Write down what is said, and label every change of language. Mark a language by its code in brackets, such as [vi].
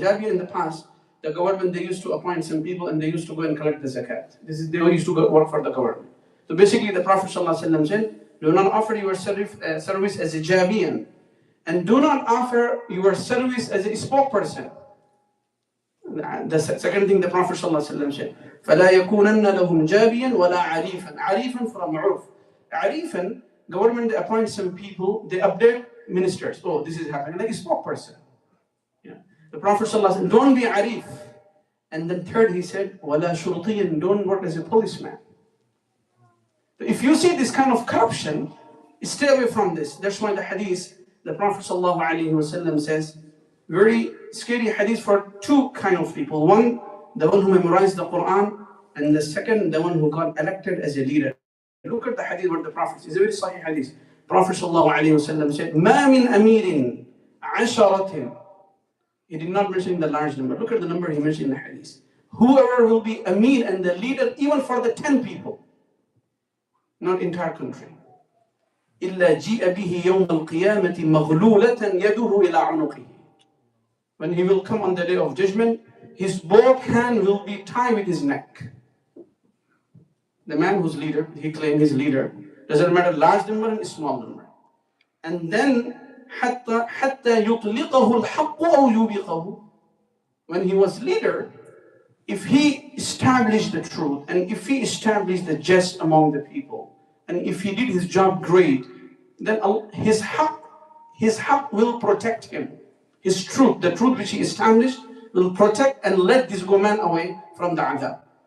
[en] Jabiya in the past, the government, they used to appoint some people and they used to go and collect the zakat. They used to go work for the government. So basically the Prophet ﷺ said, do not offer your service as a jabiyan, and do not offer your service as a spokesperson. The second thing the Prophet ﷺ said, [ar] فَلَا يَكُونَنَّ لَهُمْ جَابِيًا وَلَا عَرِيفًا. عَرِيفًا from عُرف. [en] عَرِيفًا, government, they appoint some people, they update ministers. Oh, this is happening, like a spokesperson. Yeah. The Prophet ﷺ, don't be arif. And then third, he said, [ar] وَلَا شُرْطِيًا, [en] don't work as a policeman. If you see this kind of corruption, stay away from this. That's why the hadith, the Prophet ﷺ says, very scary hadith for two kind of people. One, the one who memorized the Quran, and the second, the one who got elected as a leader. Look at the hadith what the Prophet says. It's a very sahih hadith. Prophet ﷺ said, [ar] مَا مِنْ أَمِيرٍ عَشَرَةٍ. [en] He did not mention the large number. Look at the number he mentioned in the hadith. Whoever will be Amir and the leader, even for the 10 people, not entire country. [ar] إِلَّا جِئَ بِهِ يَوْمَ الْقِيَامَةِ مَغْلُولَةً يَدُهُ إِلَىٰ عُنُقِهِ. [en] When he will come on the day of judgment, his both hand will be tied with his neck. The man who's leader, he claimed he's leader, doesn't matter large number and small number. And then [ar] حَتَّى يُطْلِقَهُ الْحَقُّ أَوْ يُوبِقَهُ. [en] When he was leader, if he established the truth, and if he established the jest among the people, and if he did his job great, then his haqq will protect him. His truth, the truth which he established, will protect and let this man away from the adhab.